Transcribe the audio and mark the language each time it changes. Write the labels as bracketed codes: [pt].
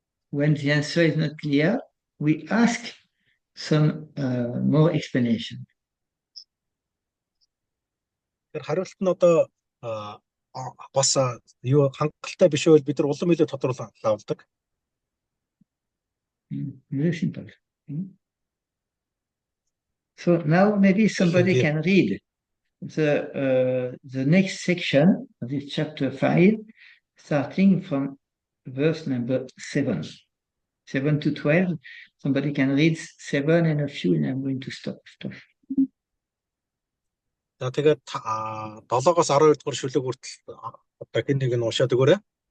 [en] When the answer is not clear, we ask some more explanation. [mn] Тэр хариулт нь одоо бас юу хангалттай биш байвал бид нар улам илүү тодруулдаг. [en] Very simple. So now maybe somebody can read the next section of this chapter 5, starting from verse number 7. 7 to 12. Somebody can read 7 and a few, and I'm going to stop. [mn] За тэгээд 7-оос 12 дугаар шүлэг хүртэл одоо хин нэг нь уншаад өгөөрэй.